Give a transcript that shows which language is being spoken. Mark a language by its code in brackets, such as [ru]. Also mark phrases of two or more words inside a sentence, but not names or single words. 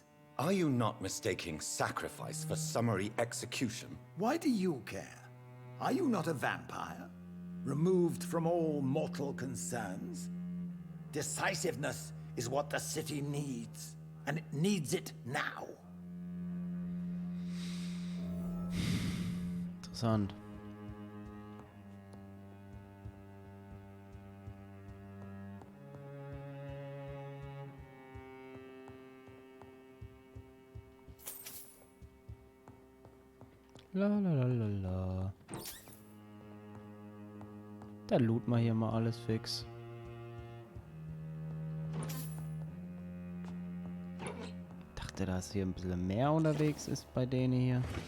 [en] Are you not mistaking sacrifice for summary execution? Why do you care? Are you not a vampire? Removed from all mortal concerns? Decisiveness is what the city needs, and it needs it now. [de] Interessant. La la la la la. Dann looten wir hier mal alles fix. Dachte, dass hier ein bisschen mehr unterwegs ist bei denen hier.